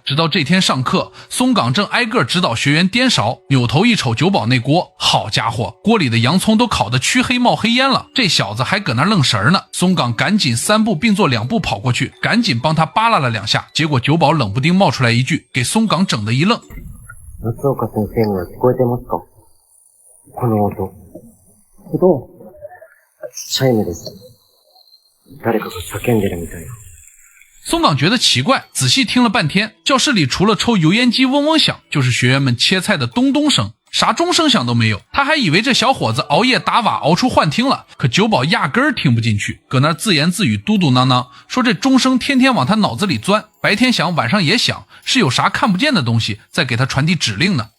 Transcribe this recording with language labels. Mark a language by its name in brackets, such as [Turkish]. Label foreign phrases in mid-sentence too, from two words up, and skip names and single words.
[Chinese] 直到这天上课，松冈正挨个指导学员颠勺，扭头一瞅九保那锅，好家伙，锅里的洋葱都烤得黢黑冒黑烟了，这小子还搁那愣神呢。松冈赶紧3步并作2步跑过去，赶紧帮他扒拉了2下，结果九保冷不丁冒出来一句，给松冈整得一愣。 [Japanese] 松岡先生には聞こえてますか？この音。チャイムです。誰かが叫んでるみたい。 [Chinese] 松冈觉得奇怪，仔细听了半天，教室里除了抽油烟机嗡嗡响，就是学员们切菜的咚咚声，啥钟声响都没有。他还以为这小伙子熬夜打瓦熬出幻听了，可九保压根儿听不进去，搁那自言自语嘟嘟囔囔，说这钟声天天往他脑子里钻，白天响晚上也响，是有啥看不见的东西在给他传递指令呢。